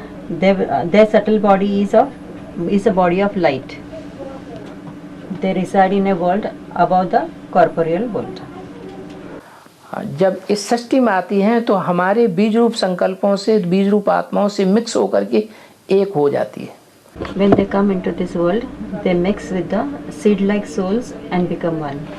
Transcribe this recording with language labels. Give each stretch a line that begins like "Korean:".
English: Their subtle body is a body of light. They reside in a world above the corporeal world.
Hindi: जब इस सृष्टि में आती हैं तो हमारे बीज रूप संकल्पों से, बीज रूप आत्माओं से मिक्स होकर के एक हो जाती है।
English: When they come into this world, they mix with the seed-like souls and become one.